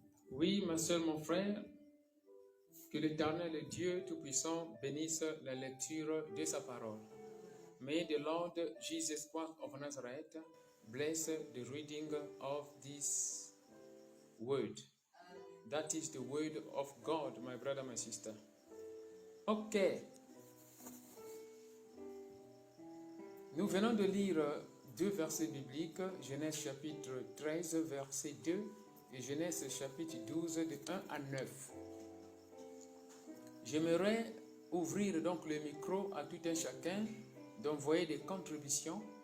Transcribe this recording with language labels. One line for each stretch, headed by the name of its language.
French: Oui, ma soeur, mon frère, que l'Éternel Dieu Tout-Puissant bénisse la lecture de sa parole.
English: May the Lord Jesus Christ of Nazareth bless the reading of this word. That is the word of God, my brother, my sister. Ok.
French: Nous venons de lire deux versets bibliques, Genèse chapitre 13, verset 2 et Genèse chapitre 12, de 1 à 9. J'aimerais ouvrir donc le micro à tout un chacun d'envoyer des contributions.